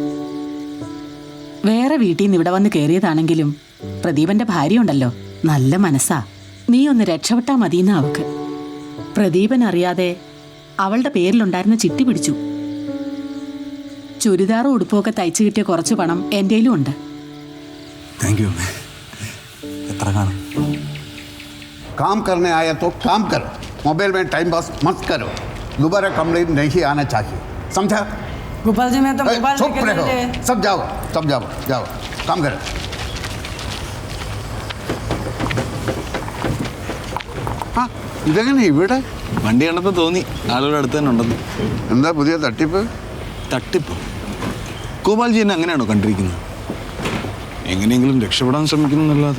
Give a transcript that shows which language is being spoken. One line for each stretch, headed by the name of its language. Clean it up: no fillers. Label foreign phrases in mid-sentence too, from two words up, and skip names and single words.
Malayalam: വേറെ വീട്ടിൽ നിന്ന് ഇവിടെ വന്ന് കയറിയതാണെങ്കിലും പ്രദീപന്റെ ഭാര്യ ഉണ്ടല്ലോ, നല്ല മനസ്സാ. നീ ഒന്ന് രക്ഷപ്പെട്ടാ മതിയെന്ന അവക്ക്. പ്രദീപൻ അറിയാതെ അവളുടെ പേരിലുണ്ടായിരുന്ന ചിട്ടി പിടിച്ചു. ചുരിദാറും ഉടുപ്പുമൊക്കെ തയ്ച്ചു കിട്ടിയ കുറച്ച് പണം എൻ്റെയിലും ഉണ്ട്.
English: thank you
Malayalam: അമ്മേ. എത്ര കാണും?
Hindi: काम करने आया तो काम करो, मोबाइल में टाइम पास मत करो. दोबारा कंप्लेंट नहीं आना चाहिए, समझा? गोपाल जी मैं तो मोबाइल चुप लेके रहो, ले। सब जाओ जाओ काम करो.
Malayalam: ആ ഇതെങ്ങനെ ഇവിടെ? വണ്ടി കണ്ടപ്പോൾ തോന്നി ആളുകളുടെ അടുത്ത് തന്നെ ഉണ്ടെന്ന്. എന്താ പുതിയ തട്ടിപ്പ്? തട്ടിപ്പ്? ഗോപാൽജി എന്നെ അങ്ങനെയാണോ കണ്ടിരിക്കുന്നത്? എങ്ങനെയെങ്കിലും രക്ഷപ്പെടാൻ ശ്രമിക്കുന്നല്ലാതെ.